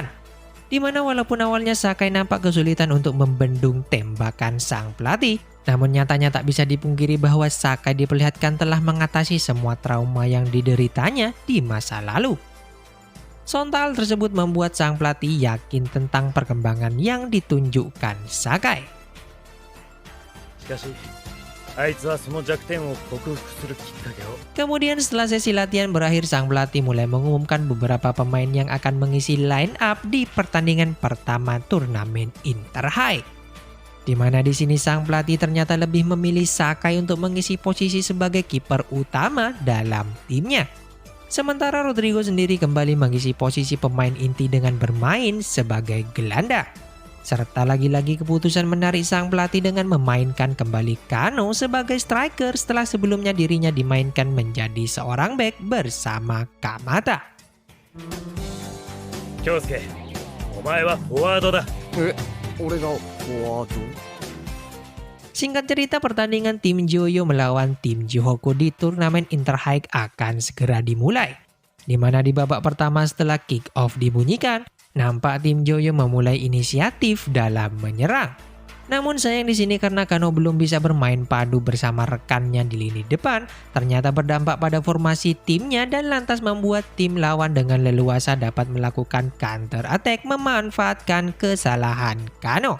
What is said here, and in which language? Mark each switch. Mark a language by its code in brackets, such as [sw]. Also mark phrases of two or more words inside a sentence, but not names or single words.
[id] Di mana walaupun awalnya Sakai nampak kesulitan untuk membendung tembakan sang pelatih, namun nyatanya tak bisa dipungkiri bahwa Sakai diperlihatkan telah mengatasi semua trauma yang dideritanya di masa lalu. Sontak tersebut membuat sang pelatih yakin tentang perkembangan yang ditunjukkan Sakai. [ja] しかし、あいつはその弱点を克服するきっかけを。 [id] Kemudian setelah sesi latihan berakhir, sang pelatih mulai mengumumkan beberapa pemain yang akan mengisi [en] line up [id] di pertandingan pertama turnamen Interhigh. Di mana di sini sang pelatih ternyata lebih memilih Sakai untuk mengisi posisi sebagai kiper utama dalam timnya. Sementara Rodrigo sendiri kembali mengisi posisi pemain inti dengan bermain sebagai gelandang. Serta lagi-lagi keputusan menarik sang pelatih dengan memainkan kembali Kano sebagai striker setelah sebelumnya dirinya dimainkan menjadi seorang bek bersama Kamata. [ja] 京介、お前はフォワードだ。俺がフォワード？ [id] Singkat cerita, pertandingan tim Joyo melawan tim Jihoku di turnamen Interhigh akan segera dimulai. Di mana di babak pertama setelah [en] kick off [id] dibunyikan, nampak tim Joyo memulai inisiatif dalam menyerang. Namun sayang di sini karena Kano belum bisa bermain padu bersama rekannya di lini depan, ternyata berdampak pada formasi timnya dan lantas membuat tim lawan dengan leluasa dapat melakukan [en] counter attack [id] memanfaatkan kesalahan Kano.